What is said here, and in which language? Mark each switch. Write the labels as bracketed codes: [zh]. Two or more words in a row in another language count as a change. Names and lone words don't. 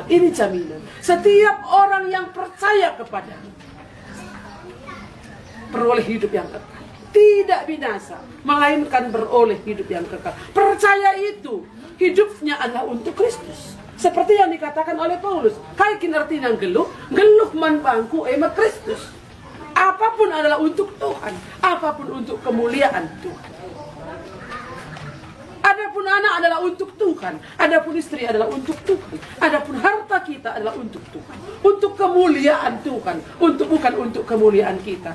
[id] Ini jaminan. Setiap orang yang percaya kepadanya beroleh hidup yang kekal, tidak binasa, melainkan beroleh hidup yang kekal. Percaya itu, hidupnya adalah untuk Kristus. Seperti yang dikatakan oleh Paulus, [btx] kaikin artinya geluh man bangku emat Kristus. [id] Apapun adalah untuk Tuhan, apapun untuk kemuliaan Tuhan. Ada Adapun anak adalah untuk Tuhan, adapun istri adalah untuk Tuhan, adapun harta kita adalah untuk Tuhan, untuk kemuliaan Tuhan, bukan untuk kemuliaan kita.